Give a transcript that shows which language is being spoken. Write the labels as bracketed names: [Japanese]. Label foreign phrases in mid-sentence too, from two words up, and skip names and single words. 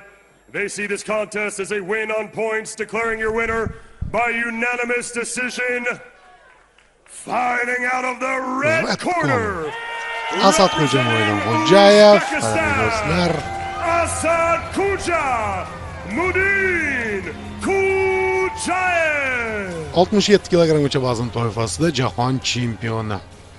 [English] They see this contest as a win on points, declaring your winner by unanimous decision. Fighting out of the red corner, [Uzbek] Asadxo'ja Mo'ydonxo'jayev, do'stlar, Asadxo'ja Mo'ydonxo'jayev. 67 kg vazn toifasida jahon chempioni.